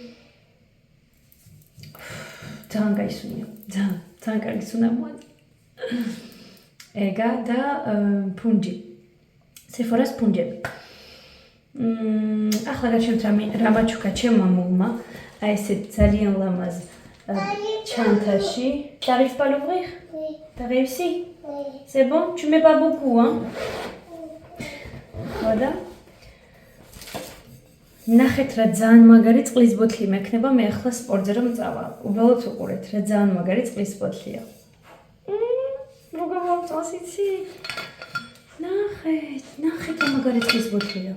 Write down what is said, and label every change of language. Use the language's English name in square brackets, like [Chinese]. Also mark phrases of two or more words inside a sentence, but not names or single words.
[Georgian] ძალიან კაი სუნია, ძალიან კარგი სუნამოა. ეგა და ფუნჯი. სეფორას ფუნჯები. ახლა გაჩვენთ რა მაჩუქა ჩემმა მულმა. აი ესეთ ძალიან ლამაზ ჩანთაში. [French] T'arrives pas à l'ouvrir? Oui. T'as réussi? Oui. C'est bon? Tu mets pas beaucoup, hein? Voilà. [Georgian] ნახეთ რა ძალიან მაგარი წყლის ბოთლი მექნება მე ახლა სპორტზე რომ წავალ. უბრალოდ უყურეთ რა ძალიან მაგარი წყლის ბოთლია. როგორ მომწონს იცი? ნახეთ რა მაგარი წყლის ბოთლია.